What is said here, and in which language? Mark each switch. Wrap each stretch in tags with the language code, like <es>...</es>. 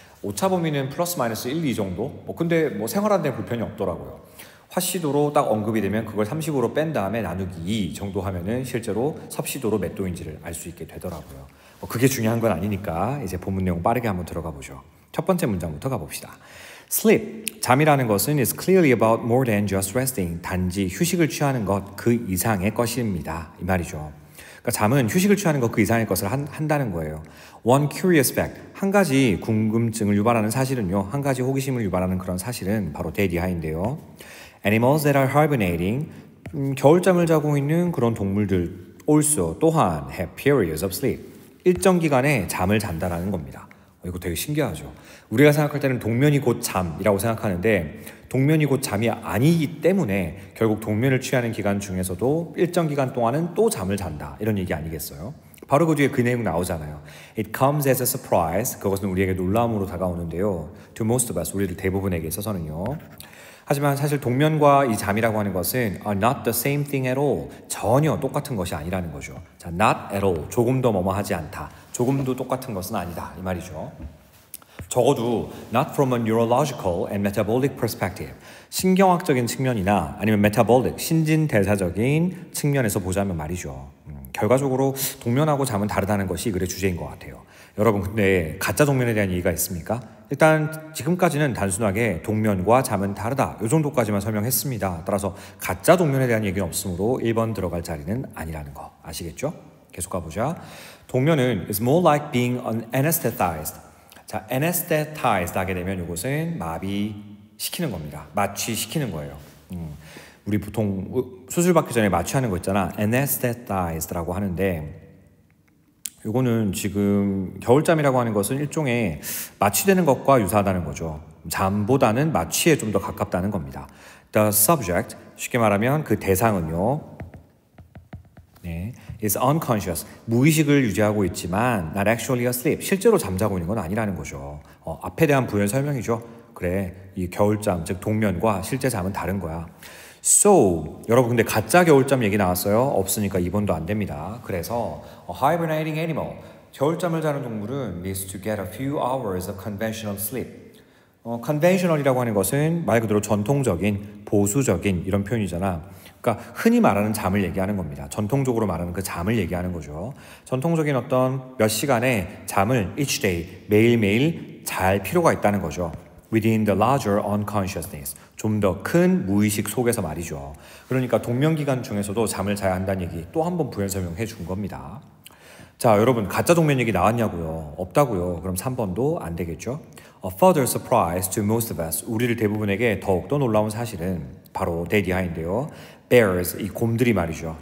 <ko>오차 범위는 플러스 마이너스 1, 2 정도? 근데 뭐 생활하는 데 불편이 없더라고요. 화씨도로 딱 언급이 되면 그걸 30으로 뺀 다음에 나누기 2 정도 하면은 실제로 섭씨도로 몇 도인지를 알 수 있게 되더라고요. 그게 중요한 건 아니니까 이제 본문 내용 빠르게 한번 들어가 보죠. 첫 번째 문장부터 가봅시다.</ko> <en>Sleep,</en> <ko>잠이라는 것은</ko> <en>is clearly about more than just resting.</en> <ko>단지 휴식을 취하는 것 그 이상의 것입니다. 이 말이죠. 그러니까 잠은 휴식을 취하는 것 그 이상의 것을 한다는 거예요.</ko> <en>One curious fact,</en> <ko>한 가지 궁금증을 유발하는 사실은요. 한 가지 호기심을 유발하는 그런 사실은 바로 데디하인데요.</ko> <en>Animals that are hibernating,</en> <ko>겨울잠을 자고 있는 그런 동물들</ko> <en>also</en> <ko>또한</ko> <en>have periods of sleep.</en> <ko>일정 기간에 잠을 잔다라는 겁니다. 이거 되게 신기하죠. 우리가 생각할 때는 동면이 곧 잠이라고 생각하는데 동면이 곧 잠이 아니기 때문에 결국 동면을 취하는 기간 중에서도 일정 기간 동안은 또 잠을 잔다. 이런 얘기 아니겠어요? 바로 그 뒤에 그 내용 나오잖아요.</ko> <en>It comes as a surprise.</en> <ko>그것은 우리에게 놀라움으로 다가오는데요.</ko> <en>To most of us,</en> <ko>우리들 대부분에게 있어서는요. 하지만 사실 동면과 이 잠이라고 하는 것은</ko> <en>are not the same thing at all.</en> <ko>전혀 똑같은 것이 아니라는 거죠. 자,</ko> <en>not at all.</en> <ko>조금도 뭐뭐하지 않다. 조금도 똑같은 것은 아니다. 이 말이죠. 적어도</ko> <en>not from a neurological and metabolic perspective.</en> <ko>신경학적인 측면이나 아니면</ko> <en>metabolic,</en> <ko>신진대사적인 측면에서 보자면 말이죠. 결과적으로 동면하고 잠은 다르다는 것이 이 글의 주제인 것 같아요. 여러분 근데 가짜 동면에 대한 얘기가 있습니까? 일단 지금까지는 단순하게 동면과 잠은 다르다. 이 정도까지만 설명했습니다. 따라서 가짜 동면에 대한 얘기는 없으므로 1번 들어갈 자리는 아니라는 거 아시겠죠? 계속 가보자. 동면은</ko> <en>is more like being anesthetized.</en> <ko>자, anesthetized 하게 되면 이것은 마비시키는 겁니다. 마취시키는 거예요. 우리 보통 수술 받기 전에 마취하는 거 있잖아. anesthetized라고 하는데 이거는 지금 겨울잠이라고 하는 것은 일종의 마취되는 것과 유사하다는 거죠. 잠보다는 마취에 좀 더 가깝다는 겁니다.</ko> <en>The subject,</en> <ko>쉽게 말하면 그 대상은요. 네,</ko> <en>is unconscious,</en> <ko>무의식을 유지하고 있지만</ko> <en>not actually asleep,</en> <ko>실제로 잠자고 있는 건 아니라는 거죠. 앞에 대한 부연 설명이죠. 그래, 이 겨울잠, 즉 동면과 실제 잠은 다른 거야. So, 여러분 근데 가짜 겨울잠 얘기 나왔어요? 없으니까 2번도 안 됩니다.</ko> <en>그래서 a hibernating animal,</en> <ko>겨울잠을 자는 동물은</ko> <en>needs to get a few hours of conventional sleep.</en> <ko>conventional이라고 하는 것은 말 그대로 전통적인, 보수적인 이런 표현이잖아. 그러니까 흔히 말하는 잠을 얘기하는 겁니다. 전통적으로 말하는 그 잠을 얘기하는 거죠. 전통적인 어떤 몇 시간의 잠을</ko> <en>each day,</en> <ko>매일매일 잘 필요가 있다는 거죠.</ko> <en>within the larger unconsciousness.</en> <ko>좀 더 큰 무의식 속에서 말이죠. 그러니까 동명기간 중에서도 잠을 자야 한다는 얘기 또 한 번 부연 설명해 준 겁니다. 자, 여러분 가짜 동면 얘기 나왔냐고요? 없다고요. 그럼 3번도 안 되겠죠?</ko> <en>A further surprise to most of us.</en> <ko>우리를 대부분에게 더욱더 놀라운 사실은 바로 대디하인데요. Bears, 이 곰들이 말이죠.</ko>